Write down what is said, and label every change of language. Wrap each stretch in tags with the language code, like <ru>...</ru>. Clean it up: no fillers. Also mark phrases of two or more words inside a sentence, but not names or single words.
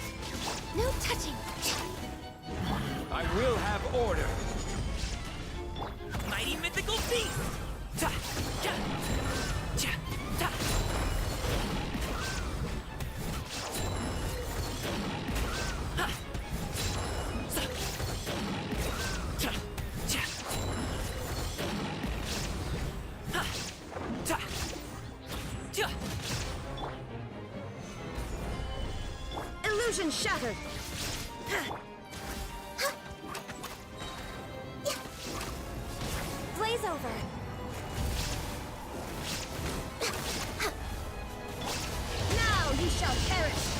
<en>No touching! I will have order! Mighty mythical beast! Ta! Ja! Ja! Ta! Ha! Sa! Ta! Ja! Ha! Ta! Ja! Illusion shattered! Blaze over! Now you shall perish!</en>